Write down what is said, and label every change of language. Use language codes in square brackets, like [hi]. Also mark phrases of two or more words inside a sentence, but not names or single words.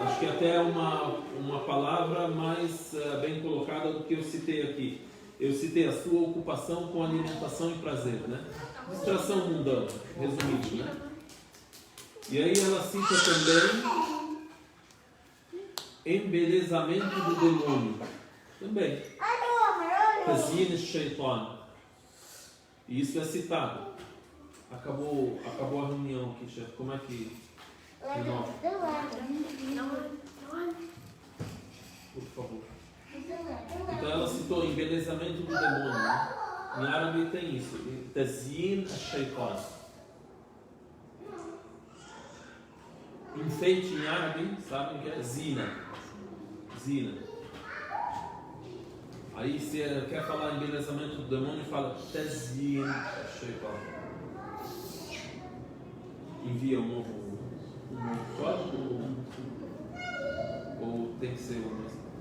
[pt] Acho que até é uma palavra mais bem colocada do que eu citei aqui. Eu citei a sua ocupação com alimentação e prazer, né? Distração mundana, resumido, né? E aí ela cita também embelezamento do demônio. Também. [ar] تزيين الشيطان. [pt] E isso é citado. Acabou a reunião aqui, chefe. Como é que... renova? Por favor. Então ela citou embelezamento do demônio, né? Em árabe tem isso. [ar] تزيين الشيطان. [pt] Enfeite em árabe, sabem que é zina. Zina. Aí se quer falar embelezamento do demônio, fala [ar] تزيين شيطان. [pt] Envia um novo código ou tem que ser o mesmo?